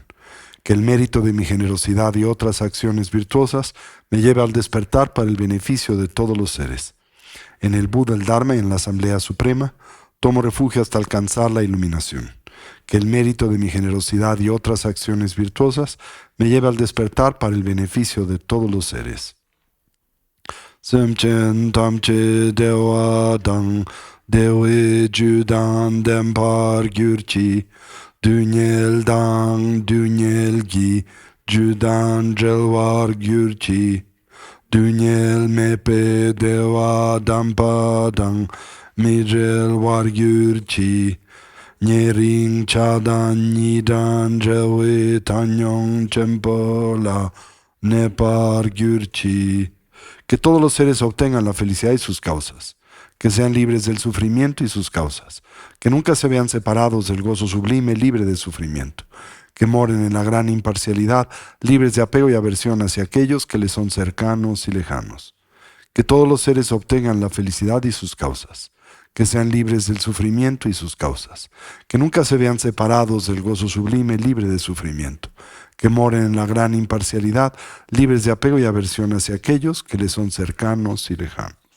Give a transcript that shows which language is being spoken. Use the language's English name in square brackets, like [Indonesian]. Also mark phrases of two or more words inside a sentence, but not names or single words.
[Spanish] Que el mérito de mi generosidad y otras acciones virtuosas me lleve al despertar para el beneficio de todos los seres. En el Buda, el Dharma y en la Asamblea Suprema, tomo refugio hasta alcanzar la iluminación. Que el mérito de mi generosidad y otras acciones virtuosas me lleve al despertar para el beneficio de todos los seres. [Tibetan] སེམས་ཅན་ཐམས་ཅད་བདེ་བ་དང་བདེ་བའི་རྒྱུ་དང་ལྡན་པར་གྱུར་ཅིག། སྡུག་བསྔལ་དང་སྡུག་བསྔལ་གྱི་རྒྱུ་དང་བྲལ་བར་གྱུར་ཅིག. སྡུག་བསྔལ་མེད་པའི་བདེ་བ་དམ་པ་དང་མི་འབྲལ་བར་གྱུར་ཅིག. ཉེ་རིང་ཆགས་སྡང་གཉིས་དང་བྲལ་བའི་བཏང་སྙོམས་ཆེན་པོ་ལ་གནས་པར་གྱུར་ཅིག. [Spanish] Que todos los seres obtengan la felicidad y sus causas, que sean libres del sufrimiento y sus causas, que nunca se vean separados del gozo sublime, libre de sufrimiento, que moren en la gran imparcialidad, libres de apego y aversión hacia aquellos que les son cercanos y lejanos, que todos los seres obtengan la felicidad y sus causas, que sean libres del sufrimiento y sus causas, que nunca se vean separados del gozo sublime, libre de sufrimiento, que moren en la gran imparcialidad, libres de apego y aversión hacia aquellos que les son cercanos y lejanos.